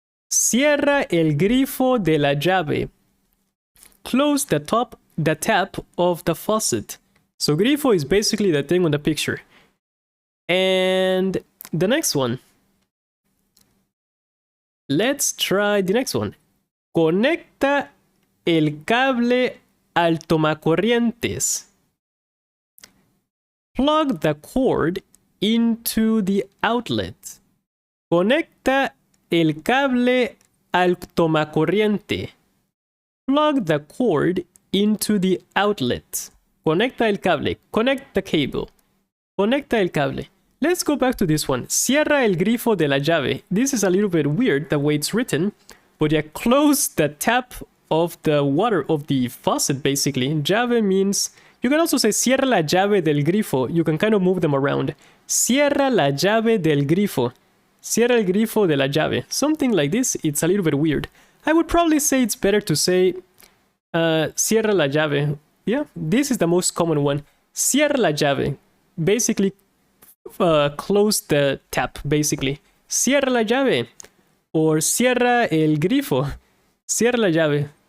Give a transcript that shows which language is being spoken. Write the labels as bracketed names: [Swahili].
[Spanish] Cierra el grifo de la llave. [English] Close the tap of the faucet. So grifo is basically the thing on the picture. And the next one. Let's try the next one. [Spanish] Conecta el cable al tomacorrientes. [English] Plug the cord into the outlet. [Spanish] Conecta el cable al tomacorriente. [English] Plug the cord into the outlet. [Spanish] Conecta el cable. [English] Connect the cable. [Spanish] Conecta el cable. [English] Let's go back to this one. [Spanish] Cierra el grifo de la llave. [English] This is a little bit weird the way it's written, but yeah, close the tap of the water of the faucet basically. Llave means, you can also say [Spanish] cierra la llave del grifo. [English] You can kind of move them around. [Spanish] Cierra la llave del grifo. Cierra el grifo de la llave. [English] Something like this. It's a little bit weird. I would probably say it's better to say [Spanish] cierra la llave. [English] Yeah, this is the most common one. [Spanish] Cierra la llave. [English] Basically, close the tap, basically. Cierra la llave. [Spanish] Or cierra el grifo. Cierra la llave.